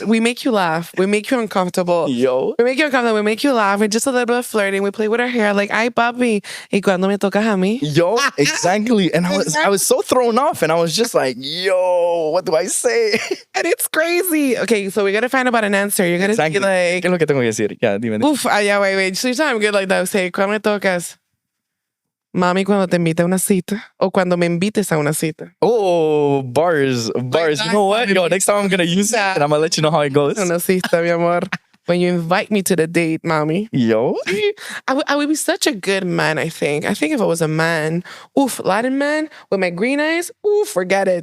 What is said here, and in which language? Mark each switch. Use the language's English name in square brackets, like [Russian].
[English] We make you laugh, we make you uncomfortable. Yo, we make you uncomfortable, we make you laugh. We're just a little bit of flirting. We play with our hair, like, [Spanish] ay, papi, y cuando me tocas a mí. [English] Yo, exactly, and I was so thrown off, and I was just like, yo, what do I say? And it's crazy. Okay, so we gotta find about an answer. You're gonna be like, [Spanish] ¿Qué es lo que tengo que decir? [English] Yeah, dime. Uf, yeah, wait. So I'm good like that. Say, [Spanish] ¿cuándo me tocas? Mami, cuando te invite a una cita. O cuando me invites a una cita. [English] Oh, bars. You know what? Yo, next time I'm gonna use it, and I'm gonna let you know how it goes. [Spanish] Una cita, mi amor. [English] When you invite me to the date, mommy. Yo. I would be such a good man, I think. I think if I was a man, Latin man with my green eyes, forget it.